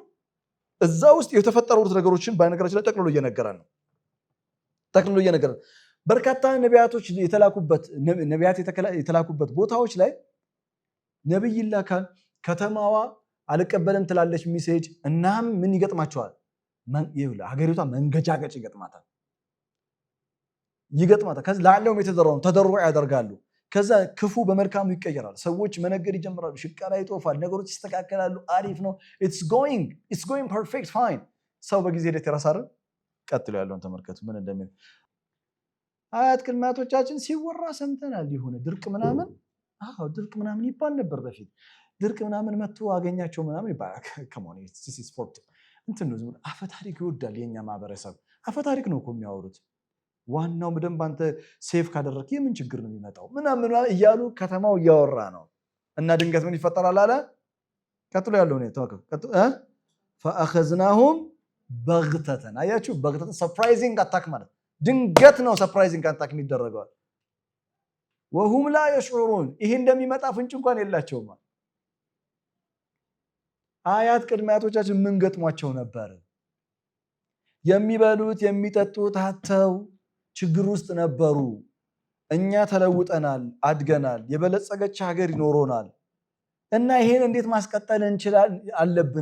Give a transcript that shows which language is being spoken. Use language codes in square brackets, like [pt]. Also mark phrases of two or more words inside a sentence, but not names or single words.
[am] እዛ ውስጥ የተፈጠሩት ነገሮችን በነገራችን ላይ ጠቅልሎ እየነገረን ነው። በርካታ ነቢያቶች የተላኩበት ቦታዎች ላይ ነብይ ይላካል። ከተማዋ አልቀበልም ትላለች ሚሴጅ። እናም ምን ይገጥማቸዋል? ሀገሪቷ መንገጫገጭ ይገጥማታል። ከዚ ለዓለሁም የተደራውን ተደሩዕ ያደርጋሉ። ከዛ ክፉ በመልካሙ ይቀየራል። ሰዎች መነገድ ይጀምራሉ። ሽቀላ ይጦፋል። ነገሮች ይስተካከላሉ። አሪፍ ነው። [en] it's going perfect fine። [am] ሰው በጊዜ ሂደት ይረሳል። ቀጥሎ ያለውን ተመልከቱ ምን እንደሚል። አያት ቅድመ አያቶቻችን ሲወራ ሰምተናል። የሆነ ድርቅ ምናምን ይባል ነበር በፊት። ድርቅ ምናምን መጥቶ አገኛቸው ምናምን ይባላል። ከሞኔ ስፖርት እንትን ነው። አፈታሪክ ይወዳል የኛ ማህበረሰብ። አፈታሪክ ነው እኮ የሚያወሩት። ዋናው በደንብ አንተ ሴፍ ካደረክ የምን ችግር ነው የሚመጣው ምናምን እያሉ ከተማው እያወራ ነው። እና ድንገት ምን ይፈጠራል አለ። ቀጥሎ ያለው ነው ተወከ [ar] فاخذناهم بغتة። [am] አያችሁ በግተን [en] surprising attack [am] ማለት ድንገት ነው። [en] surprising attack [am] የሚደረገው [ar] وهم لا يشعرون። [am] ይሄ እንደሚመጣ ፍንጭ እንኳን የላቸውም። አያት ቅድመ አያቶቻችን ምን ገጥሟቸው ነበር? የሚበሉት የሚጠጡት አጥተው ችግር ውስጥ ነበሩ። እኛ ተለውጠናል፣ አድገናል፣ የበለጸገች ሀገር ይኖሮናል። እና ይሄን እንዴት ማስቀጠል አለብን?